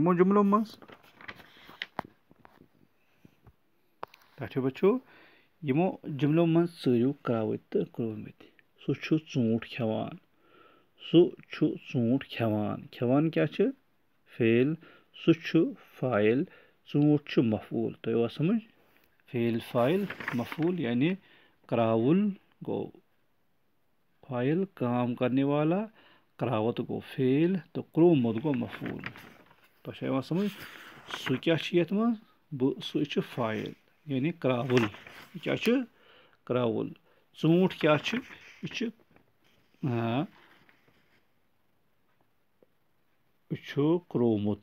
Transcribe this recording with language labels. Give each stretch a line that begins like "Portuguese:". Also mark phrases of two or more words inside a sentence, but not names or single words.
Kashmiri: یِمو جملو منٛز ٹھیٖک بچو یِمو جملو منٛز ژٲرِو کرٛاوٕتۍ تہٕ کرٛوٗمٕتۍ. سُہ چھُ ژوٗنٛٹھ کھٮ۪وان، سُہ چھُ ژوٗنٛٹھ کھٮ۪وان. کھٮ۪وان کیٛاہ چھِ؟ فعل. سُہ چھُ فاعل، ژوٗنٛٹھ چھُ مفعوٗل. تۄہہِ آوا سمجھ؟ فعل فاعل مفعوٗل یعنی کرٛاوُل گوٚو فاعل،
Urdu: کام کرنے والا،
Kashmiri: کرٛاوُت گوٚو فعل تہٕ کرٛوٗمُت گوٚو مفعوٗل. تۄہہِ چھا یِوان سمجھ؟ سُہ کیٛاہ چھُ یتھ منٛز؟ سُہ چھُ فاعل یعنی کرٛاوُل. یہِ کیٛاہ چھُ؟ کرٛاوُل. ژوٗنٛٹھ کیٛاہ چھُ؟ یہِ چھُ یہِ چھُ کرٛومُت.